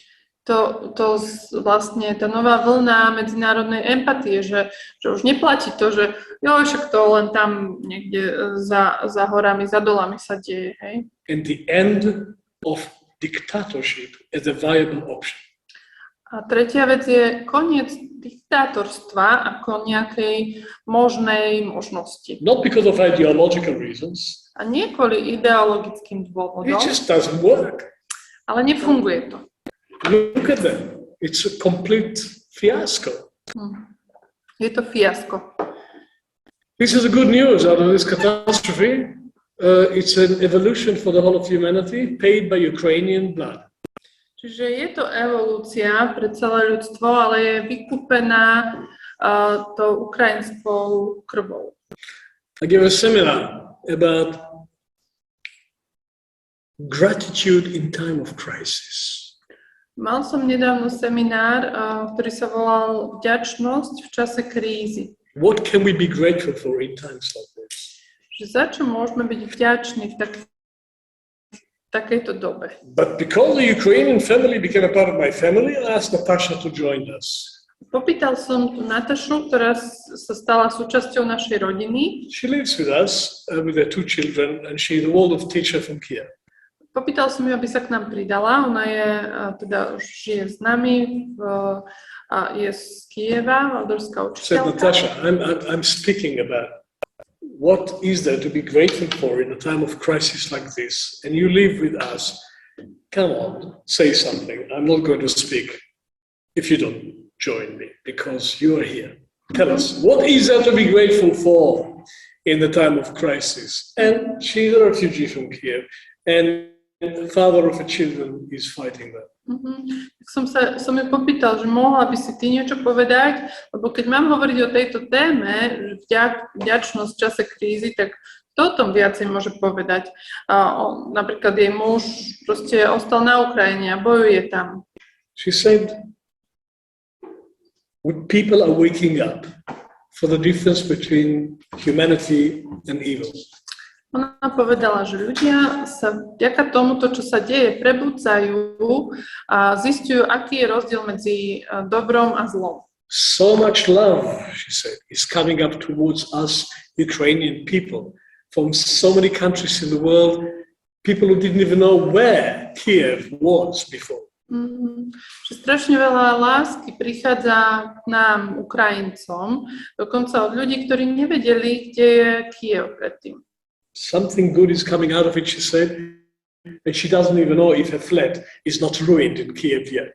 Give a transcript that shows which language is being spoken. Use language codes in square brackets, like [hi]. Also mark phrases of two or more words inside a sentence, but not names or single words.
[sk] Vlastne tá nová vlna medzinárodnej empatie, že už neplatí to, že však to len tam niekde za horami, za dolami sa deje. Hej? [en] And the end of dictatorship as a viable option. [sk] A tretia vec je koniec diktátorstva ako nejakej možnej možnosti. [en] Not because of ideological reasons, [sk] A nie kvôli ideologickým [en] it [sk] dôvodom, [en] just doesn't work. [sk] ale nefunguje to. [en] Look at them. It's a complete fiasco. [sk] Je to fiasko. [en] This is the good news out of this catastrophe. It's an evolution for the whole of humanity paid by Ukrainian blood. [sk] Čiže je to evolúcia pre celé ľudstvo, ale je vykúpená tou ukrajinskou krvou. [en] I gave a seminar about gratitude in time of crisis. [sk] Mal som nedávno seminár, ktorý sa volal Vďačnosť v čase krízy. [en] What can we be grateful for in times like this? [sk] Že za čo môžeme byť vďační v takejto dobe. [en] But because the Ukrainian family became a part of my family, I asked Natasha to join us. [sk] Popýtal som tu Natašu, ktorá sa stala súčasťou našej rodiny. [en] She lives with us with her two children, and she's a Waldorf teacher from Kiev. [sk] Popýtal som ju, aby sa k nám pridala. Ona je, teda už žije s nami, je z Kieva, Waldorfská [en] Said [sk] učiteľka. [en] Natasha, I'm speaking about what is there to be grateful for in a time of crisis like this, and you live with us. Come on, say something. I'm not going to speak if you don't join me, because you are here. Tell us, what is there to be grateful for in the time of crisis? And she's a refugee from Kiev, and the father of her children is fighting them. [sk] Tak som ju popýtal, že mohla by si ty niečo povedať, lebo keď mám hovoriť o tejto téme, vďačnosť v čase krízy, tak kto o tom viacej môže povedať? Napríklad jej muž proste ostal na Ukrajine a bojuje tam. [en] She said, people are waking up for the difference between humanity and evil. [sk] Ona povedala, že ľudia sa vďaka tomuto, čo sa deje, prebudzajú a zistujú, aký je rozdiel medzi dobrom a zlom. [en] So much love, she said, is coming up towards us Ukrainian people from so many countries in the world, people who didn't even know where Kiev was before. [sk] Že strašne veľa lásky prichádza k nám, Ukrajincom, dokonca od ľudí, ktorí nevedeli, kde je Kiev predtým. [en] Something good is coming out of it, she said, and she doesn't even know if her flat is not ruined in Kiev yet.